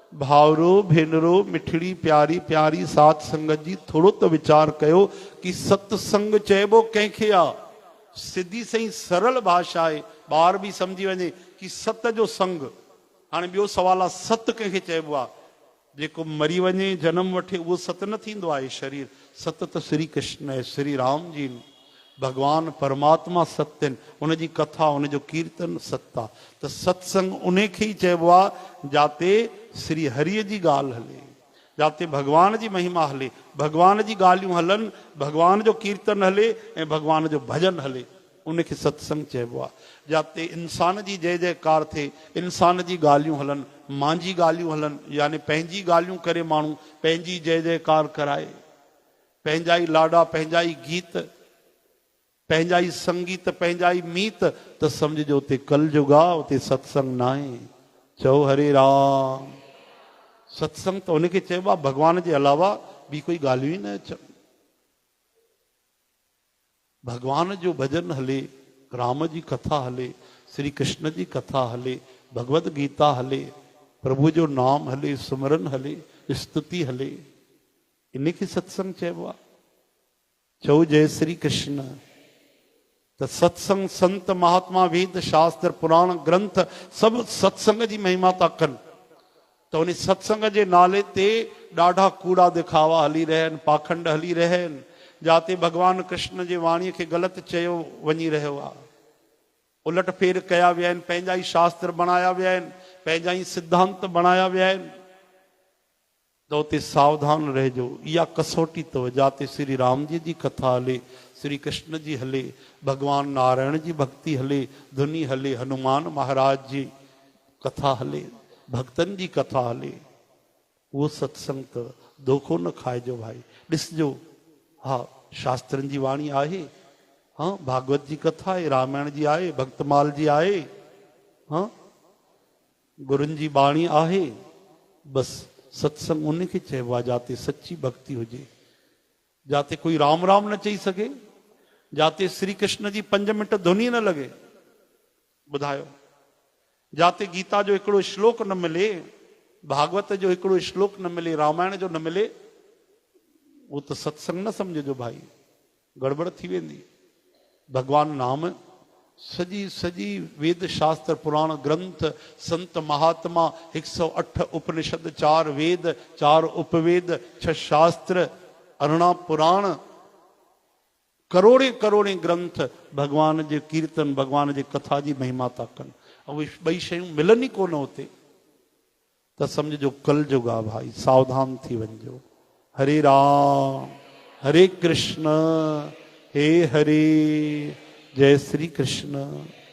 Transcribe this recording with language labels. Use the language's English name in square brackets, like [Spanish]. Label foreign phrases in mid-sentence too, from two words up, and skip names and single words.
[Sindhi] भावरो भेनरो मिठड़ी प्यारी प्यारी साथ संगत जी थोड़ो तो विचार कयो कि सत्संग चइबो कंहिंखे आ। सिधी सही सरल भाषा है, ॿार भी समझी वञे कि सत जो संग। हाणे ॿियो सवाल आहे सत कंहिंखे चइबो आहे? जेको मरी वञे जन्म वठे उहो सत न थींदो आहे शरीर। सत त श्री कृष्ण है, श्री राम जी, भगवान परमात्मा सत्य आहिनि, उनजी कथा उनजो कीर्तन सत्य आहे। त सत्संग उन खे ई चइबो आहे जाते श्री हरिअ जी ॻाल्हि हले, जाते भगवान जी महिमा हले, भगवान जी ॻाल्हियूं हलनि, भगवान जो कीर्तन हले ऐं भगवान जो भजन हले, उनखे सत्संग चइबो आहे। जाते इंसान जी जय जयकार थिए, इंसान जी ॻाल्हियूं हलनि, मुंहिंजी ॻाल्हियूं हलनि, यानी पंहिंजी ॻाल्हियूं करे माण्हू पंहिंजी जय जयकार कराए, पंहिंजा ई लाॾा, पंहिंजा ई गीत, पंहिंजा ई संगीत, पंहिंजा ई मीत, त सम्झिजो उते कलयुग आहे, उते सत्संग न आहे। चओ हरे राम। सत्संग त उनखे चइबो आहे भगवान जे अलावा ॿी कोई ॻाल्हियूं ई न अचनि। भगवान जो भजन हले, राम जी कथा हले, श्री कृष्ण जी कथा हले, भगवत गीता हले, प्रभु जो नाम हले, सुमरन हले, स्तुति हले, इनखे सत्संग चइबो आहे। चओ जय श्री कृष्ण। त सत्संग संत महात्मा वेद शास्त्र पुराण ग्रंथ सभु सत्संग जी महिमा था कनि। त उन सत्संग जे नाले ते ॾाढा कूड़ा दिखावा हली रहिया आहिनि, पाखंड हली रहिया आहिनि, जाते भगवान कृष्ण जे वाणीअ खे ग़लति चयो वञी रहियो आहे, उलट फेर कया विया आहिनि, पंहिंजा ई शास्त्र बणाया विया आहिनि, पंहिंजा ई सिद्धांत बणाया विया आहिनि। त उते सावधान रहिजो, इहा कसोटी अथव। जाते श्री राम जी कथा हले, श्री कृष्ण जी हले, भगवान नारायण जी भक्ति हले, धुनी हले, हनुमान महाराज जी कथा हले, भक्तन जी कथा हले, वो सत्संग त धोखो न खाइजो भाई। ॾिसजो, हा शास्त्रनि जी वाणी आहे, हाँ भागवत जी कथा आहे, रामायण जी आहे, भक्तमाल जी आहे, हाँ गुरुनि जी बाणी आहे। बस सत्संग उनखे चइबो आहे जाते सच्ची भक्ति हुजे, जाते कोई राम राम न चई सघे, जाते श्री कृष्ण जी 5 मिंट धुनी न लगे। ॿुधायो, जाते गीता जो हिकिड़ो श्लोक न मिले, भागवत जो हिकिड़ो श्लोक न मिले, रामायण जो न मिले, वो तो सत्संग न समझो भाई, गड़बड़ थी वेंदी। भगवान नाम सजी सजी वेद शास्त्र पुराण ग्रंथ संत महात्मा 108 उपनिषद 4 वेद 4 उपवेद 6 शास्त्र 18 पुराण करोड़े करोड़े ग्रंथ भगवान जे कीर्तन भगवान जे कथा जी महिमा था कनि। ऐं ॿई शयूं मिलनि ई कोन उते, त सम्झो कलयुग आहे भाई, सावधान थी वञिजो। हरे राम हरे कृष्ण हे हरे, जय श्री कृष्ण।